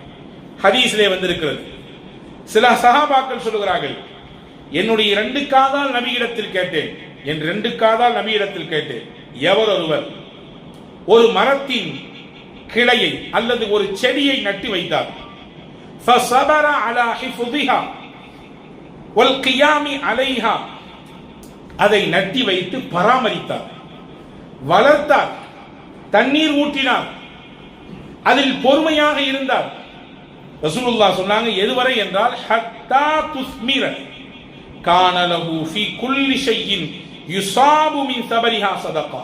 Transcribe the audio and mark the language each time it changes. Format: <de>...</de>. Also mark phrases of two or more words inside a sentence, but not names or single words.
<ta>ஹதீஸிலே வந்திருக்கிறது, சில சஹாபாக்கள் சொல்லுகிறார்கள், என்னுடைய 2 காதால் நபியிடத்தில் கேட்டேன், என் 2 காதால் நபியிடத்தில் கேட்டேன், எவர் ஒருவர் ஒரு மரத்தின் கிளையை அல்லது ஒரு செடியை நட்டி வைத்தார்,</ta> <ar>فصبر على حفظها والقيام عليها,</ar> <ta>அதை நட்டி வைத்து பராமரித்தார், வளர்த்தார், தண்ணீர் ஊற்றினார், அதில் பொறுமையாக இருந்தார். ரசூலுல்லாஹ் சொன்னாங்க, எதுவரை என்றால்</ta> <ar>حتى تثمر كان له في كل شيء يصاب من ثمرها صدقة.</ar>